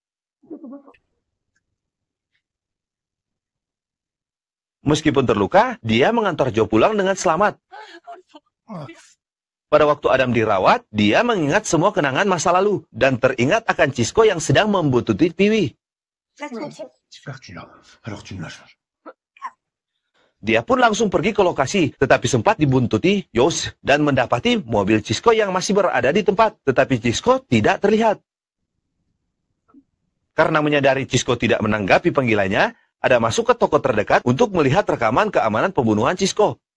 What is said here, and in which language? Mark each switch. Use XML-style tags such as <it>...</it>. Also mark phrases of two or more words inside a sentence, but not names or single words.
<id>Meskipun terluka, dia mengantar Joe pulang dengan selamat. Pada waktu Adam dirawat, dia mengingat semua kenangan masa lalu dan teringat akan Cisco yang sedang membuntuti Piwi.</id> <fr>Alors tu me lâches.</fr> <id>Dia pun langsung pergi ke lokasi, tetapi sempat dibuntuti Yos dan mendapati mobil Cisco yang masih berada di tempat, tetapi Cisco tidak terlihat. Karena menyadari Cisco tidak menanggapi panggilannya, Adam masuk ke toko terdekat untuk melihat rekaman keamanan pembunuhan Cisco.</id>